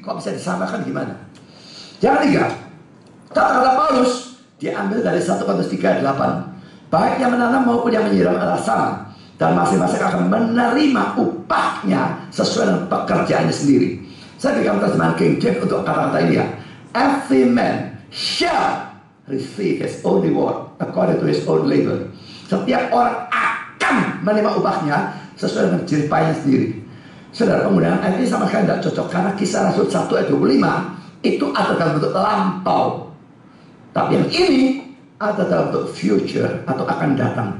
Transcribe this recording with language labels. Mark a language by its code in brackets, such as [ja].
[id] Kok bisa disamakan gimana? Yang ketiga, kata-kata Paulus diambil dari 1 Korintus 3:8. Baik yang menanam maupun yang menyiram adalah sama, dan masing-masing akan menerima upahnya sesuai dengan pekerjaannya sendiri. Saya berikan terjemahan King James untuk kata-kata ini ya. [en] Every man shall receive his own reward according to his own labor. [id] Setiap orang akan menerima upahnya sesuai dengan jerih payahnya sendiri. Saudara, penggunaan ayat ini sama sekali tidak cocok, karena Kisah Rasul 1-25 itu ada dalam bentuk lampau, tapi yang ini ada dalam bentuk future atau akan datang.